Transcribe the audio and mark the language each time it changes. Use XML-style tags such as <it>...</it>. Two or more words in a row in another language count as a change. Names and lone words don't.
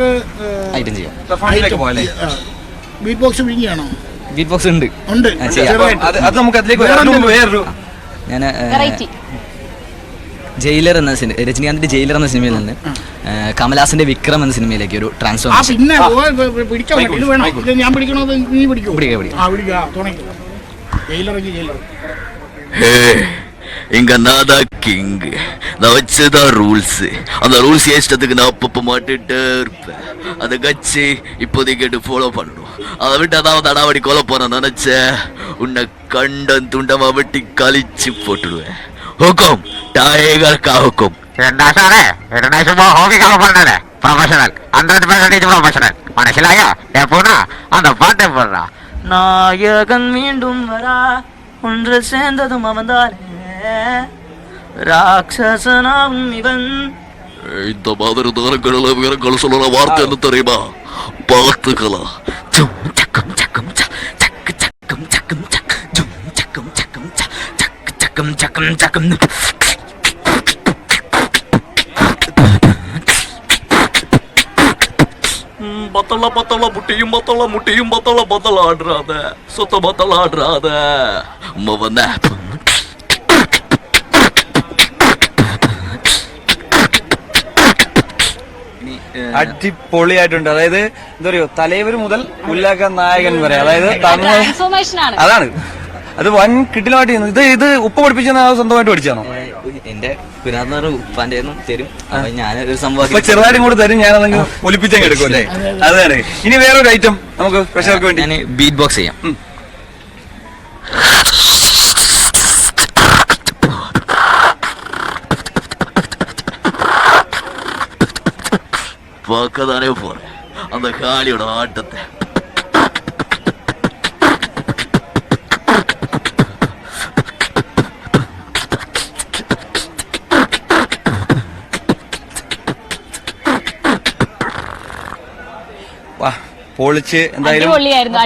<ml>ഐറ്റം ചെയ്യാം.</ml> <en>beat box</en> <ml>വിങ്ങിയാണോ?</ml> <en>beat box</en> <ml>ഉണ്ട്. ഞാൻ ജയിലർ എന്ന രജനീകാന്തിന്റെ ജയിലർ എന്ന സിനിമയിൽ നിന്ന് കമലഹാസന്റെ വിക്രം എന്ന സിനിമയിലേക്ക് ഒരു ട്രാൻസ്ഫോർമേഷൻ.</ml> <ta>இங்க நான் தான் கிங், நான் வச்சதான் ரூல்ஸ். அந்த ரூல்ஸ் இஷ்டத்துக்கு நான் அப்பப்போ மாட்டுட்டே இருப்பேன். அதை கட்சி இப்போதைக்கு கேட்டு ஃபாலோ பண்ணணும். அதை விட்டு அதாவது அடாவடி கொலை போன நினைச்ச உன்னை கண்டன் துண்டமா வெட்டி கழிச்சு போட்டுடுவேன்.</ta> <hi>हुकुम टाइगर का हुकुम.</hi> <ml>എന്താ സാറേ, പ്രൊഫഷണൽ 100% പ്രൊഫഷണൽ. മനസ്സിലായോ?</ml> <ta>அந்த பாட்டை போடுறா. நாயகன் மீண்டும் வரா ஒன்று சேர்ந்ததும் அவன்தானே ராட்சசனாகும் இவன். இந்த மாதிரி நேரங்களில் வீரங்கள் சொல்லுற வார்த்தை என்ன தெரியுமா? பார்த்துக்கலாம். சக்கம் சக்கம் சக்கு சக்கம் சக்கம் சக்கும் சக்கம் சக்கம் சக்கம் சக்கம் சக்கம். பத்தல பத்தல முட்டியும் பத்தல முட்டியும் பத்தல பத்தல ஆடுறாத சுத்த பத்தல ஆடுறாத மவன.</ta> <ml>അടിപൊളിയായിട്ടുണ്ട്. അതായത് എന്താ പറയുക, തലൈവർ മുതൽ ഉല്ലാക നായകൻ വരെ, അതായത് അതാണ് അത് വൻ കിട്ടിലായിട്ട്. ഇത് ഉപ്പ പഠിപ്പിച്ചാൽ സ്വന്തമായിട്ട് പഠിച്ചാണോ? എന്റെ ഗുരുനാഥൻ ഉപ്പാന്റെ തരും. ഞാനൊരു സംഭവം ചെറുതായിട്ടും കൂടെ തരും, ഞാനതെങ്കിൽ ഒലിപ്പിച്ചങ്ങ് എടുക്കും അല്ലേ? അതാണ്. ഇനി വേറൊരു ഐറ്റം നമുക്ക് പ്രേക്ഷകർക്ക് വേണ്ടി ഞാൻ</ml> <en>beat box</en> <ml>ചെയ്യാം.</ml> <ta>பார்க்கதானே போறேன் அந்த காளியோட ஆட்டத்தை.</ta> <ml>പൊളിച്ച് അടിപൊളിയായിരുന്നു.</ml>